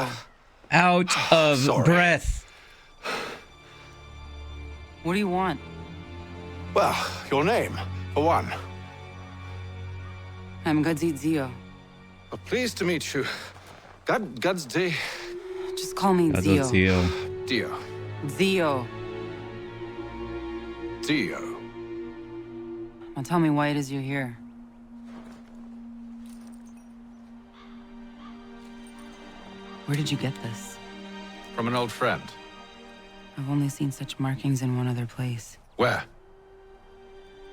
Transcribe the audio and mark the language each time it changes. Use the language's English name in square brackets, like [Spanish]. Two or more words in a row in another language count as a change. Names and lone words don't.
[English] Out of breath. What do you want? Well, your name, for one. I'm Gadzit Zio. Pleased to meet you. Gadsday. Just call me Zio. Dio. Zio. Dio. Now tell me why it is you're here. Where did you get this? From an old friend. I've only seen such markings in one other place.